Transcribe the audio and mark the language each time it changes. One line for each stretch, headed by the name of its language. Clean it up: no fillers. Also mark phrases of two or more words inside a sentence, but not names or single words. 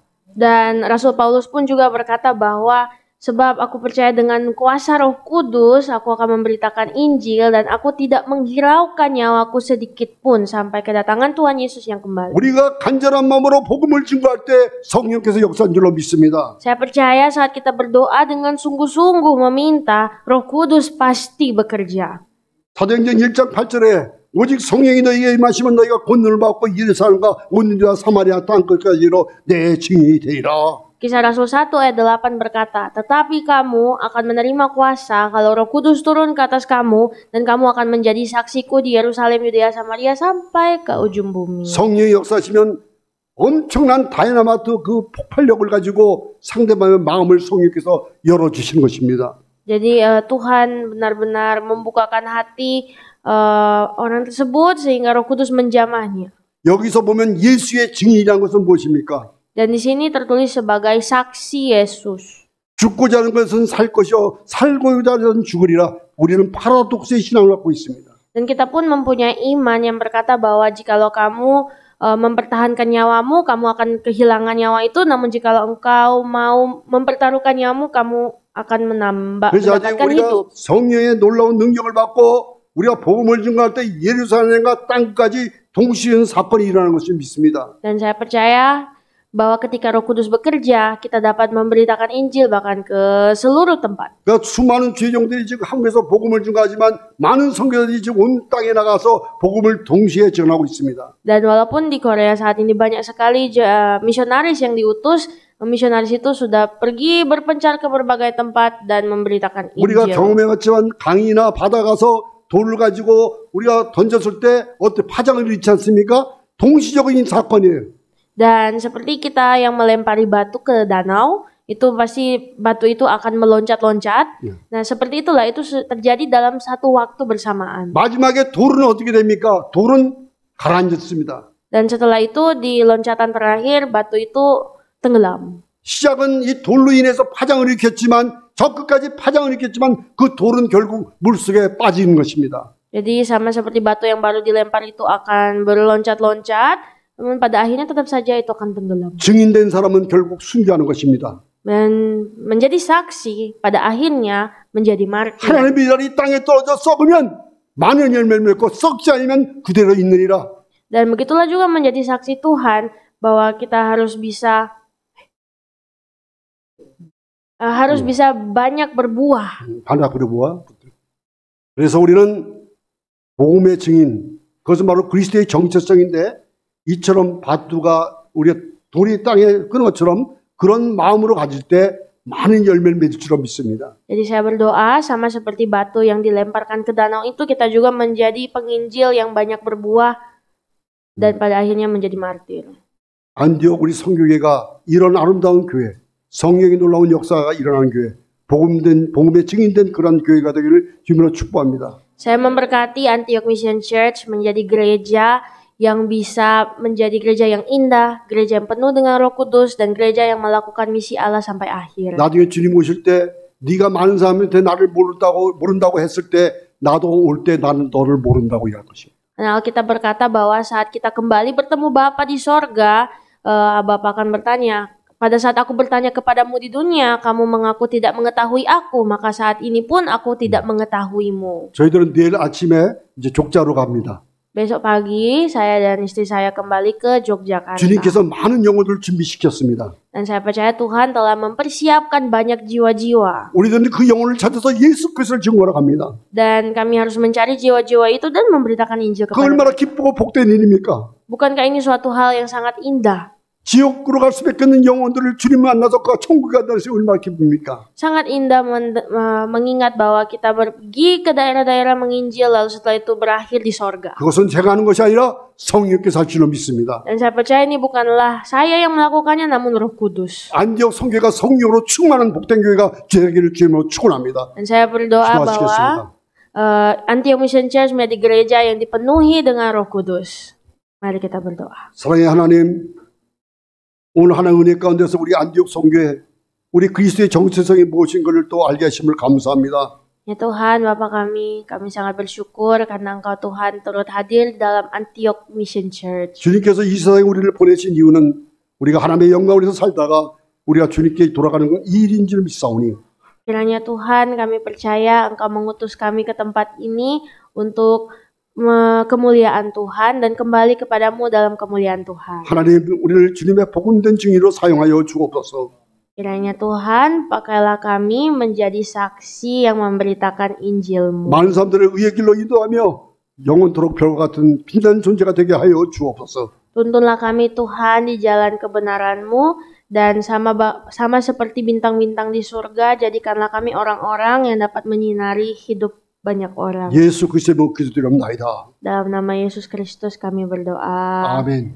Indonesian: Dan Rasul Paulus pun juga berkata bahwa sebab aku percaya dengan kuasa Roh Kudus, aku akan memberitakan Injil dan aku tidak menghiraukan nyawaku sedikit pun sampai kedatangan Tuhan Yesus yang kembali.
Korean: 우리가 간절한 마음으로 복음을 증거할 때 성령께서 역사한 줄로 믿습니다.
Indonesian: Saya percaya saat kita berdoa dengan sungguh-sungguh meminta, Roh Kudus pasti bekerja.
Korean: 사도행전 1장 8절에 오직 성령이 너희에게 임하시면 너희가 권능을 받고 예루살렘과 온 유대와 사마리아 땅 끝까지로 내 증인이 되리라.
Indonesian: Kisah Rasul 1 ayat 8 berkata, tetapi kamu akan menerima kuasa kalau Roh Kudus turun ke atas kamu dan kamu akan menjadi saksiku di Yerusalem, Yudea, Samaria sampai ke ujung bumi.
Korean: 성령이 역사하시면 엄청난 다이나마트 그 폭발력을 가지고 상대방의 마음을 성령께서 열어주시는 것입니다.
Indonesian: Jadi Tuhan benar-benar membukakan hati orang tersebut sehingga Roh Kudus menjamahnya.
Korean: 여기서 보면 예수의 증인이라는 것은 무엇입니까?
Indonesian: Dan di sini tertulis sebagai saksi Yesus.
Korean: 죽고자 하는 것은 살 것이요 살고자 하는 죽으리라. 우리는 파라독스의 신앙을 갖고 있습니다.
Indonesian: Dan kita pun mempunyai iman yang berkata bahwa jikalau kamu mempertahankan nyawamu, kamu akan kehilangan nyawa itu. Namun jikalau engkau mau mempertaruhkan nyawamu, kamu akan mendapatkan hidup.
Korean: 성령의 놀라운 능력을 받고 우리가 복음을 증거할 때 예루살렘과 땅까지 동시에 사건이 일어나는 것을 믿습니다.
Indonesian: Dan saya percaya bahwa ketika Roh Kudus bekerja, kita dapat memberitakan Injil bahkan ke seluruh tempat.
Korean: 그러니까 수많은 죄종들이 지금 한국에서 복음을 증거하지만 많은 선교사들이 지금 온 땅에 나가서 복음을 동시에 전하고 있습니다.
Indonesian: Dan walaupun di Korea saat ini banyak sekali misionaris yang diutus, misionaris itu sudah pergi berpencar ke berbagai tempat dan memberitakan Injil.
Korean: 우리가 경험해봤지만 강이나 바다 가서 돌을 가지고 우리가 던졌을 때 어때 파장을 일으키지 않습니까? 동시적인 사건이에요.
Indonesian: Dan seperti kita yang melempari batu ke danau, itu pasti batu itu akan meloncat-loncat. Nah, seperti itulah itu terjadi dalam satu waktu bersamaan.
Korean: 마지막에 돌은 어떻게 됩니까? 돌은 가라앉았습니다.
Indonesian: Dan setelah itu di loncatan terakhir batu itu tenggelam.
Korean: 시작은 이 돌로 인해서 파장을 일으켰지만 저 끝까지 파장을 일으켰지만 그 돌은 결국 물속에 빠지는 것입니다.
Indonesian: Jadi sama seperti batu yang baru dilempar itu akan berloncat-loncat. namun pada akhirnya tetap saja itu akan tenggelam.
Korean: 증인된 사람은 결국 순교하는 것입니다.
Indonesian: Dan menjadi saksi pada akhirnya menjadi martir.
Korean: 하나님의 일이 땅에 떨어져 썩으면 많은 열매를 맺고 썩지 않으면 그대로 있느니라.
Indonesian: Dan begitulah juga menjadi saksi Tuhan bahwa kita harus bisa banyak berbuah. 반짝 부르부와.
Korean: 그래서 우리는 복음의 증인, 그것은 바로 그리스도의 정체성인데 이처럼 밭두가 우리 돌이 땅에 끄는 것처럼 그런 마음으로 가질 때 많은 열매를 맺을 줄 믿습니다.
Indonesian: Jadi saya berdoa sama seperti batu yang dilemparkan ke danau itu kita juga menjadi penginjil yang banyak berbuah dan pada akhirnya menjadi martir.
Korean: 안디옥 우리 선교회가 이런 아름다운 교회, 성령의 놀라운 역사가 일어나는 교회, 복음의 증인된 그런 교회가 되기를 주님으로 축복합니다.
Indonesian: Saya memberkati Antioch Mission Church menjadi gereja yang bisa menjadi gereja yang indah, gereja yang penuh dengan Roh Kudus, dan gereja yang melakukan misi Allah sampai akhir.
Korean: 나중에 주님 오실 때 네가 많은 사람한테 나를 모른다고 했을 때 나도 올 때 나는 너를 모른다고 얘기할 것입니다.
Indonesian: Nah, Alkitab berkata bahwa saat kita kembali bertemu Bapa di sorga, Bapa akan bertanya, pada saat aku bertanya kepadamu di dunia, kamu mengaku tidak mengetahui aku, maka saat ini pun aku tidak mengetahuimu.
Korean: 저희들은 내일 아침에 이제 족자로 갑니다.
Indonesian: Besok pagi saya dan istri saya kembali ke Yogyakarta.
Korean: 주님께서 많은 영혼들을 준비시켰습니다.
Indonesian: Dan saya percaya Tuhan telah mempersiapkan banyak jiwa-jiwa.
Korean: 우리들은 그 영혼을 찾아서 예수 그리스도를 증거하러 갑니다.
Indonesian: Dan kami harus mencari jiwa-jiwa itu dan memberitakan Injil
Korean: 그
Indonesian: kepada
Korean: 얼마나
Indonesian: mereka.
Korean: 기쁘고 복된 일입니까?
Indonesian: Bukankah ini suatu hal yang sangat indah?
Korean: 지옥으로 갈 수밖에 없는 영혼들을 주님 만나서 그 천국에 간다는 것이 얼마나 기쁩니까?
Indonesian: Sangat indah mengingat bahwa kita pergi ke daerah-daerah menginjil lalu setelah itu berakhir di sorga.
Korean: 그것은 제가 하는 것이 아니라 성령께서 할 줄로 믿습니다.
Indonesian: Dan saya percaya ini bukanlah saya yang melakukannya namun Roh Kudus.
Korean: 안디옥 성교가 성령으로 충만한 복된 교회가 되기를 주님으로 축원합니다.
Indonesian: Dan saya berdoa bahwa Antioch Mission Church menjadi gereja yang dipenuhi dengan Roh Kudus. Mari kita berdoa.
Korean: 사랑의 하나님, 오늘 하나님의 은혜 가운데서 우리 안디옥 성교에 우리 그리스도의 정체성이 무엇인 것을 또 알게 하심을 감사합니다.
Indonesian: Ya Tuhan, Bapa kami sangat bersyukur karena Engkau Tuhan turut hadir dalam Antioch Mission Church.
Korean: 주님께서 이 세상에 우리를 보내신 이유는 우리가 하나님의 영광으로 살다가 우리가 주님께 돌아가는 건 이 일인 줄 믿사오니
Indonesian: Kiranya Tuhan, kami percaya Engkau mengutus kami ke tempat ini untuk kemuliaan Tuhan dan kembali kepadamu dalam kemuliaan Tuhan.
Korean: 하나님 우리를 주님의 복음된 증인으로 사용하여 주옵소서.
Indonesian: Kiranya Tuhan, pakailah kami menjadi saksi yang memberitakan Injil-Mu.
Korean: 많은 사람들을 의의 길로 인도하며 영원토록 별과 같은 빛나는 존재가 되게 하여 주옵소서.
Indonesian: Tuntunlah kami Tuhan di jalan kebenaran-Mu dan sama seperti bintang-bintang di surga, jadikanlah kami orang-orang yang dapat menyinari hidup banyak orang.
Korean: 예수 그리스도의 이름으로 기도드립니다.
Indonesian: Dalam nama Yesus Kristus kami berdoa.
Korean: 아멘.